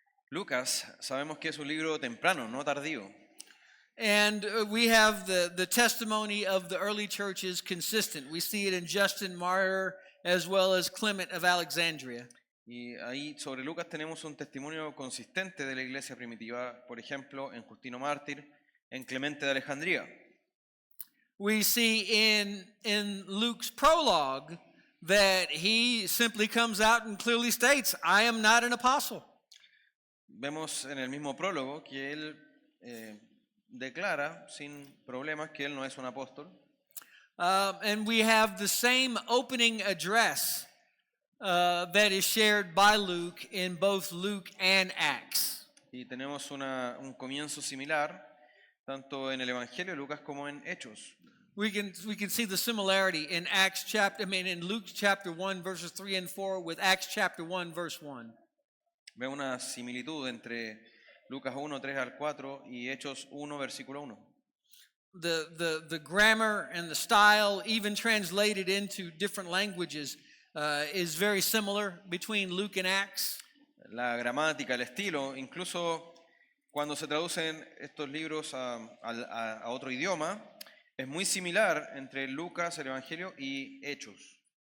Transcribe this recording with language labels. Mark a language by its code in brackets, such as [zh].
[es] Lucas, sabemos que es un libro temprano, no tardío. [en] And we have the testimony of the early church is consistent. We see it in Justin Martyr as well as Clement of Alexandria. [es] Y ahí sobre Lucas tenemos un testimonio consistente de la iglesia primitiva, por ejemplo, en Justino Mártir, en Clemente de Alejandría. [en] We see in Luke's prologue that he simply comes out and clearly states, I am not an apostle. [es] Vemos en el mismo prólogo que él declara sin problemas que él no es un apóstol. [en] And we have the same opening address that is shared by Luke in both Luke and Acts. [es] Y tenemos un comienzo similar tanto en el Evangelio de Lucas como en Hechos. [en] we can see the similarity in in Luke chapter 1 verses 3 and 4 with Acts chapter 1 verse 1. [es] Ve una similitud entre Lucas 1, 3 al 4 y Hechos 1, versículo 1. [en] The grammar and the style, even translated into different languages, is very similar between Luke and Acts. [es] La gramática, el estilo, incluso cuando se traducen estos libros a otro idioma, es muy similar entre Lucas, el Evangelio, y Hechos.